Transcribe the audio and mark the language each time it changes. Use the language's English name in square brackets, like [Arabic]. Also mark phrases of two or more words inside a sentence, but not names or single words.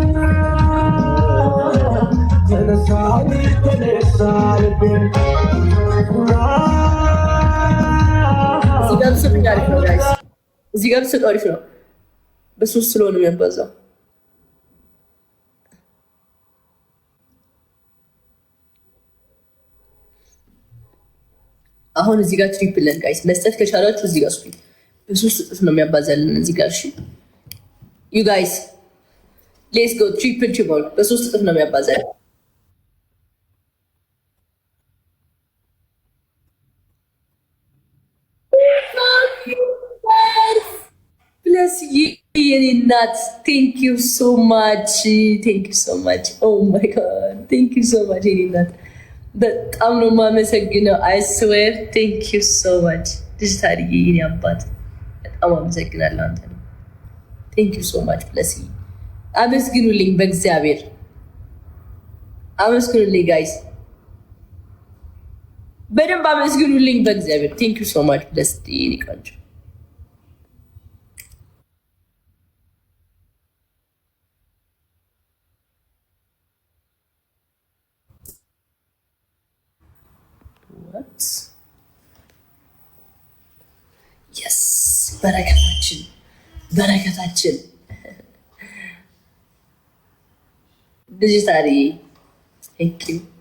[Amharic] እዚህ ጋር ስጥ አሪፍ ነው። በሶስት ስለሆነ የሚያባዛው አሁን እዚህ ጋር ትሪፕል ለን ጋይስ መስጠት ከቻላችሁ እዚህ ጋር ስጡኝ። በሶስት እጥፍ ነው የሚያባዛልን እዚህ ጋር። እሺ [English] you guys let's go triple triple [Amharic] በሶስት እጥፍ ነው የሚያባዛልን። [English] Bless you, Yenat. Thank you so much. Thank you so much. Oh my God. Thank you so much, Yenat. [Amharic] በጣም ነው የማመሰግነው። [English] I swear thank you so much. Digital [Amharic] የኔ አባት በጣም አመሰግናለሁ አንተ ነው። [English] Thank you so much. Bless you. [Amharic] አመስግኑልኝ በእግዚአብሔር አመስግኑልኝ ጋይስ በደንብ አመስግኑልኝ በእግዚአብሔር። [English] Thank you so much. Bless you [Amharic] የኔ ቆንጆ Yes, በረከታችን ዲጂታሊ [English] thank you።